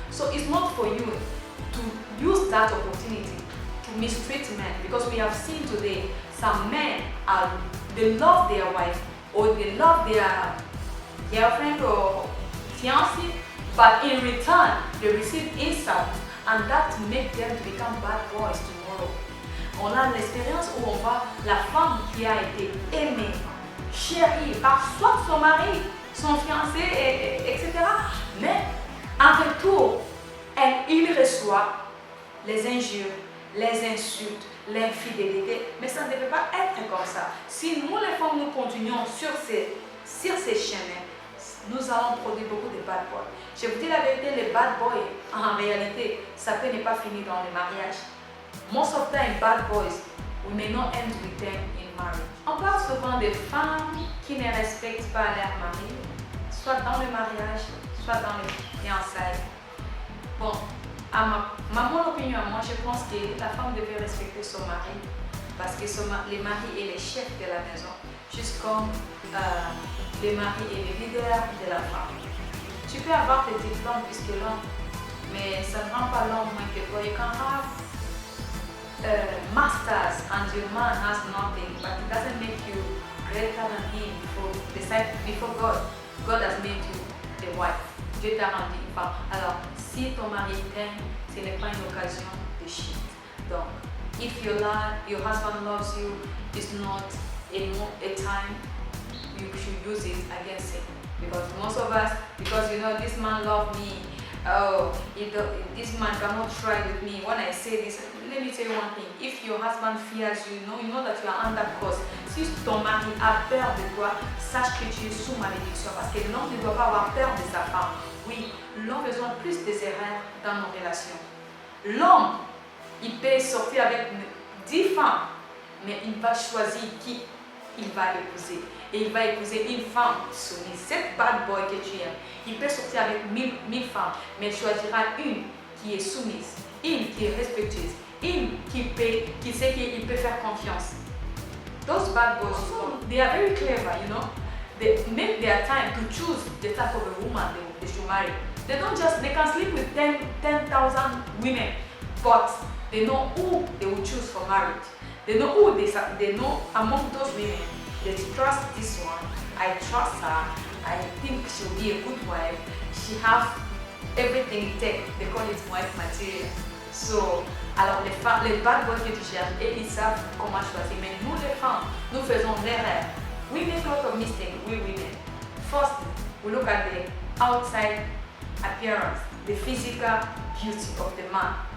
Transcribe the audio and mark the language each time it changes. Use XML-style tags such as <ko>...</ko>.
<en>So it's not for you to use that opportunity to mistreat men, because we have seen today some men they love their wife or they love their girlfriend or fiancé, but in return they receive insult, and that makes them to become bad boys tomorrow.</en> <fr>On a l'expérience où on voit la femme qui a été aimée, chérie par soit son mari, son fiancé, etc. Mais en retour, il reçoit les injures, les insultes, l'infidélité. Mais ça ne devait pas être comme ça. Si nous les femmes nous continuons sur ces chemins, nous allons produire beaucoup de bad boys. Je vous dis la vérité, les bad boys, en réalité, ça peut ne pas finir dans le mariage.</fr> <en>Most of the time, bad boys, we may not end with them in marriage.</en> <fr>On parle souvent des femmes qui ne respectent pas leur mari, soit dans le mariage, soit dans les fiançailles. Bon, à mon opinion, moi, je pense que la femme devait respecter son mari, parce que le mari est le chef de la maison, juste comme le mari est le leader de la femme. Tu peux avoir tes diplômes plus que l'homme, mais ça ne rend pas l'homme moins que toi.</fr> <en>You can have masters and your man has nothing, but it doesn't make you greater than him before God. God has made you the wife.</en> <fr>Dieu t'a rendu une femme. Alors, si ton mari t'aime, ce n'est pas une occasion de shit.</fr> <en>Donc, if your husband loves you, it's not a time you should use it against him. Because most of us, because you know, this man loves me, oh, this man cannot try with me. When I say this, let me tell you one thing. If your husband fears you, you know that you are under curse.</en> <fr>Si ton mari a peur de toi, sache que tu es sous malédiction. Parce que l'homme ne doit pas avoir peur de sa femme. Oui, l'homme a besoin plus des erreurs dans nos relations. L'homme, il peut sortir avec 10 femmes, mais il va choisir qui il va épouser. Et il va épouser une femme soumise. Cette bad boy que tu aimes, il peut sortir avec 1000 femmes, mais il choisira une qui est soumise, une qui est respectueuse, une qui sait qu'il peut faire confiance.</fr> <en>Those bad boys, they are very clever, you know. They make their time to choose the type of a woman they should marry. They can sleep with 10,000 women, but they know who they will choose for marriage. They know they know among those women, they trust this one, I trust her, I think she'll be a good wife, she has everything it takes, they call it wife material.</en> <fr>So, alors les bad boys que tu cherches, ils savent comment choisir, mais nous les femmes, nous faisons l'erreur.</fr> <en>We make a lot of mistakes, we women. First, we look at the outside appearance, the physical beauty of the man.</en>